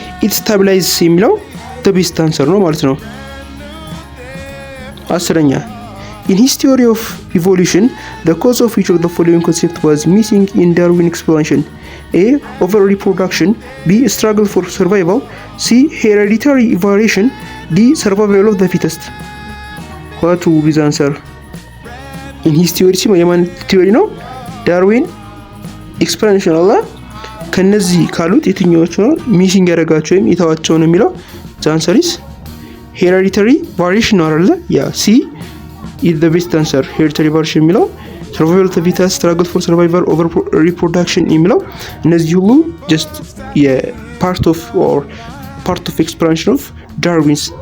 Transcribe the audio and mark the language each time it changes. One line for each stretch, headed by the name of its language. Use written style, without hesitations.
English: It stabilizes የሚለው the best answer
Amharic: ነው ማለት ነው።
English: 10ኛ In his theory of evolution, the cause of each of the following concepts was missing in Darwin explanation. A. Over reproduction. B. Struggle for survival. C. Hereditary variation. D. Survival of the fittest. What will be the answer? In his theory
Amharic: የማን ቲዮሪ ነው? ዳርዊን ኤክስፕላኔሽን አላ ከነዚህ ካሉት የትኛዎቹ ነው ሚሲንግ ያደረጋቸው ወይም የተዋቸው ነው የሚለው?
English: the answer is hereditary variation
Amharic: ነው አይደል?
English: ያ C is the best answer. hereditary variation የሚለው survival of the fittest, struggle for survival, over reproduction የሚለው እነዚህ ሁሉ just part of explanation of Darwin's.